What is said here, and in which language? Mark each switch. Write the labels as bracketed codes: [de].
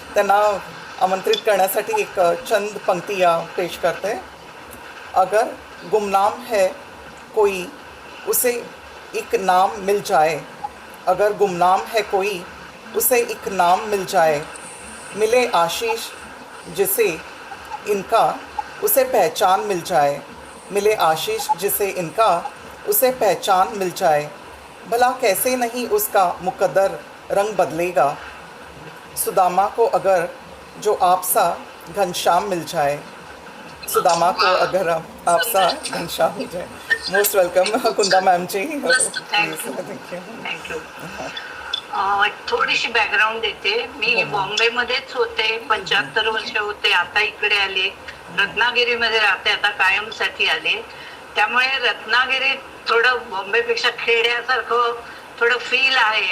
[mr] त्यांना आमंत्रित करण्यासाठी एक [hi] चंद पंक्तियाँ पेश [mr] करते. [hi] अगर गुमनाम है कोई उसे एक नाम मिल जाए, अगर गुमनाम है कोई उसे एक नाम मिल जाए, मिले आशीष जिसे इनका उसे पहचान मिल जाए, मिले आशीष जिसे इनका उसे पहचान मिल जाए, भला कैसे नहीं उसका मुकद्दर रंग बदलेगा, सुदामा को अगर जो आपसा घनश्याम मिल जाए, सुदामा को अगर आपसा घनश्याम मिल जाए. [en] Most welcome Kunda ma'am ji. Thank you. [mr] थोडीशी बॅकग्राऊंड देते. मी बॉम्बेमध्येच होते, 75 वर्ष होते. आता इकडे आले, रत्नागिरीमध्ये राहते, आता कायमसाठी आले. त्यामुळे रत्नागिरीत थोडं बॉम्बेपेक्षा खेड्यासारखं थोडं फील आहे.